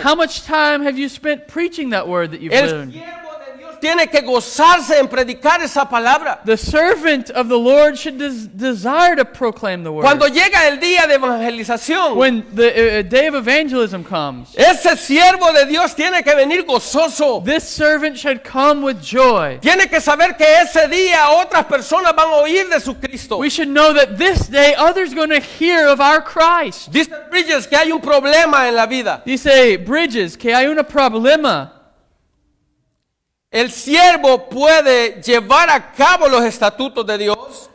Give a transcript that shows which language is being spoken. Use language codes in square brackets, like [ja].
[en] How much time have you spent preaching that word that you've [es] El [en] learned? [es] siervo de Dios tiene que gozarse en predicar esa palabra. [en] The servant of the Lord should desire to proclaim the word. [es] Cuando llega el día de evangelización, [en] When the day of evangelism comes, [es] ese siervo de Dios tiene que venir gozoso. [en] this servant should come with joy. [es] Tiene que saber que ese día otras personas van a oír de su Cristo. [en] We should know that this day others are going to hear of our Christ. [es] Dice Bridges que hay un problema en la vida. Dice Bridges que hay un problema. El siervo puede llevar a cabo los estatutos de Dios,